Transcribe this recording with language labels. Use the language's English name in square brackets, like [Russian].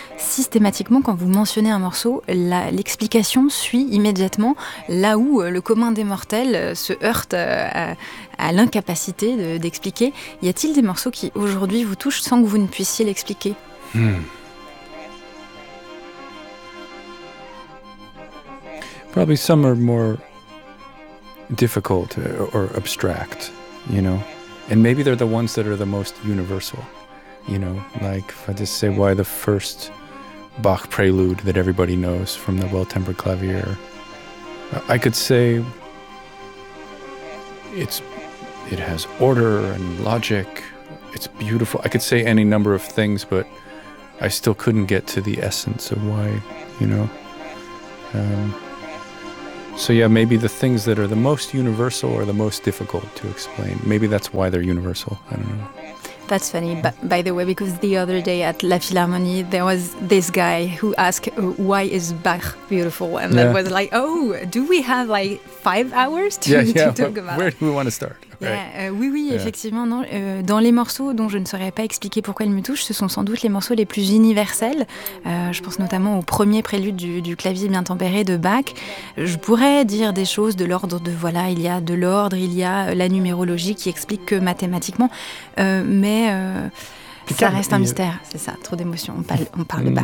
[French] Systématiquement, quand vous mentionnez un morceau, l'explication suit immédiatement là où le commun des mortels se heurte à l'incapacité d'expliquer. Y a-t-il des morceaux qui aujourd'hui vous touchent sans que vous ne puissiez l'expliquer ? [English] Probably some are more difficult or abstract, you know, and maybe they're the ones that are the most universal, you know, like if I just say why the first Bach prelude that everybody knows from the Well-Tempered Clavier, I could say it has order and logic, it's beautiful. I could say any number of things, but I still couldn't get to the essence of why, you know. So yeah, maybe the things that are the most universal are the most difficult to explain. Maybe that's why they're universal. I don't know. That's funny, by the way, because the other day at La Philharmonie, there was this guy who asked, why is Bach beautiful? And yeah. That was like, oh, do we have like 5 hours to talk about? Where do we want to start? [French] Effectivement, non. Dans les morceaux dont je ne saurais pas expliquer pourquoi ils me touchent, ce sont sans doute les morceaux les plus universels. Je pense notamment au premier prélude du clavier bien tempéré de Bach. Je pourrais dire des choses de l'ordre de, voilà, il y a de l'ordre, il y a la numérologie qui explique que mathématiquement, mais ça reste un mystère, c'est ça, trop d'émotions, on parle de Bach.